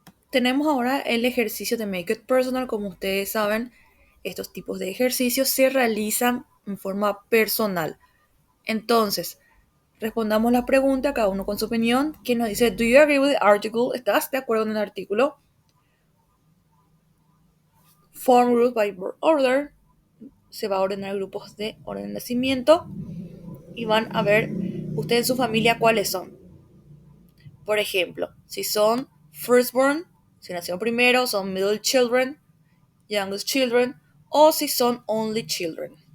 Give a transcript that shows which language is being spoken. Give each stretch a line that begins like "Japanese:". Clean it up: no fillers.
Spanish: Tenemos ahora el ejercicio de Make It Personal. Como ustedes saben, estos tipos de ejercicios se realizan en forma personal. Entonces, respondamos la pregunta, cada uno con su opinión. ¿Quién nos dice, do you agree with the article? ¿Estás de acuerdo con el artículo?
English: Form group by birth order.
Spanish: Se va a ordenar grupos de orden de nacimiento. Y van a ver ustedes en su familia cuáles son. Por ejemplo, si son firstborn, si nacieron primero, son
English: middle children, youngest children,
Spanish: o si son
English: only children.